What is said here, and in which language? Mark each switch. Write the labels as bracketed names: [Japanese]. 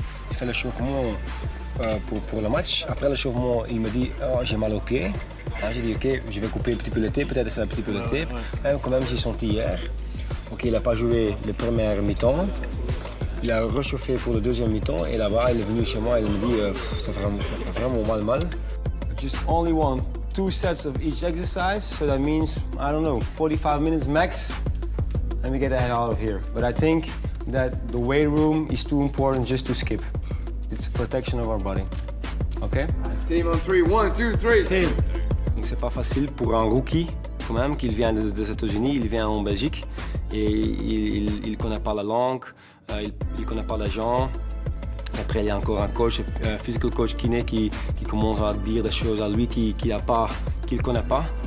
[French] Il fait l'échauffement pour le match. Après l'échauffement, il me dit oh, j'ai mal au pied. J'ai dit ok, je vais couper un petit peu le tape, peut-être c'est un petit peu le tape. Quand même, j'ai senti hier. Ok, il n'a pas joué le premier mi-temps. Il a réchauffé pour le deuxième mi-temps et là-bas, il est venu chez moi et il me dit ça fait vraiment mal. [English] Just only want 2 sets of each exercise, so that means, I don't know, 45 minutes max, and we get the hell out of here. But I think that the weight room is too important just to skip. It's a protection of our body. Okay? Team on 3, 1, 2, 3. Team. [French] Donc c'est pas facile pour un rookie quand même, qu'il vient des États-Unis, il vient en Belgique et il connaît pas la langue, il connaît pas les gens. Après, il y a encore un coach, un physical coach kiné qui commence à dire des choses à lui qu'il connaît pas.